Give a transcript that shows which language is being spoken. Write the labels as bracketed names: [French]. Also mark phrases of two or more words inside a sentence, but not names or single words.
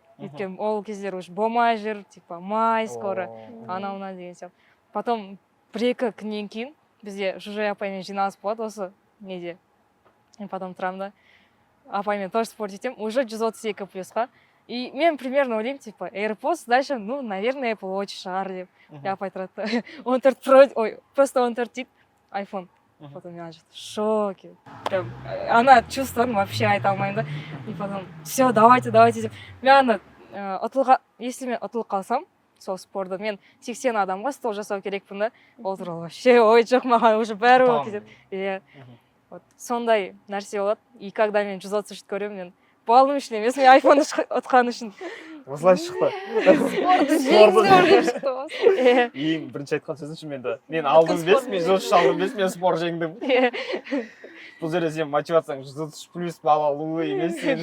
[Kazakh] Өйткені ол кездер уже болмай жүр, [Russian] типа, май скоро, [Kazakh] анау-мынау деген сияқты. Потом 1-2 күннен кейін бізде Жужай апаймен жиналыс болады осы неде. [Russian] И потом [Kazakh] тұрам да, апаймен тоже спорт етем, уже 132 плюсқа. И мен примерно ойлаймын, [Russian] типа, AirPods, дальше, наверное, Apple Watch [Kazakh] шығар деп. И апай тұрады, 14 Pro, ой, просто 14 дейді, iPhone. [Russian] Потом я в шоке. Прям, она чувствовала, вообще [Kazakh] айта алмаймын да. [Russian] И потом, все, давайте деп. [Kazakh] Мен если мен ұтылып қалсам, сол спортта, мен 80 адамға стол жасау керекпін да. Ол туралы вообще ой жоқ, маған уже бәрі болып кетеді. Вот сондай нәрсе болады. [Russian] И когда [Kazakh] мен 133 көремін, мен балым үшін емес, мен айфонды ұтқан үшін. Осылай шықты. Спортты жеңдім шықты осы. Ең бірінші айтқан сөзім үшін мен алдым бес, мен 133 алдым бес, мен спорт жеңдім. бұл жерде сен мотивацияң 133 плюс балл алу емес сен